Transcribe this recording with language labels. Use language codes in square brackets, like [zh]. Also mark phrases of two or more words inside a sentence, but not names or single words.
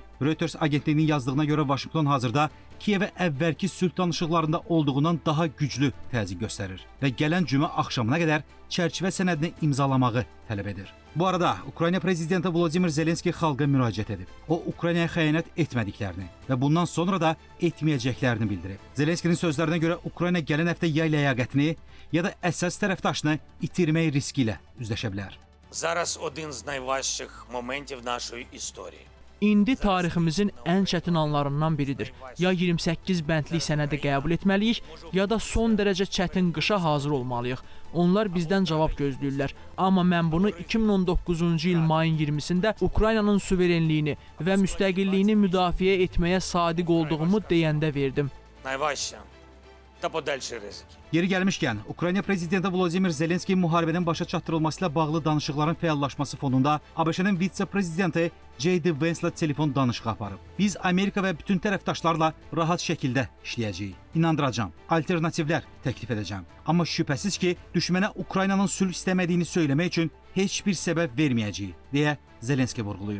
[az] Reuters agentliyinin yazdığına görə Vaşinqton hazırda Kiyevə əvvəlki sülh danışıqlarında olduğundan daha güclü təzyiq göstərir və gələn cümə axşamına qədər çərçivə sənədini imzalamağı tələb edir. Bu arada Ukrayna prezidenti Volodimir Zelenski xalqa müraciət edib. O, Ukraynaya xəyanət etmədiklərini və bundan sonra da etməyəcəklərini bildirib. Zelenskinin sözlərinə görə Ukrayna gələn həftə yay ləyaqətini ya da əsas tərəfdaşını itirmək riski ilə üzləşə bilər. [uk] Зараз один з найважчих моментів нашої історії. [az] İndi tariximizin ən çətin anlarından biridir. Ya 28 bəndlik sənədi qəbul etməliyik, ya da son dərəcə çətin qışa hazır olmalıyıq. Onlar bizdən cavab gözləyirlər. Amma mən bunu 2019-cu il mayın 20-sində Ukraynanın suverenliyini və müstəqilliyini müdafiə etməyə sadiq olduğumu deyəndə verdim. [uk] Найважче та подальші ризики. [az] Yeri gəlmişkən, Ukrayna prezidenti Volodimir Zelenski müharibənin başa çatdırılması ilə bağlı danışıqların fəallaşması fonunda ABŞ-ın vitse-prezidenti J.D. Vance-la telefon danışığı aparıb. Biz Amerika və bütün tərəfdaşlarla rahat şəkildə işləyəcəyik. İnandıracağam, alternativlər təklif edəcəm. Amma şübhəsiz ki, düşmənə Ukraynanın sülh istəmədiyini söyləmək üçün heç bir səbəb verməyəcəyik, deyə Zelenski vurğulayıb.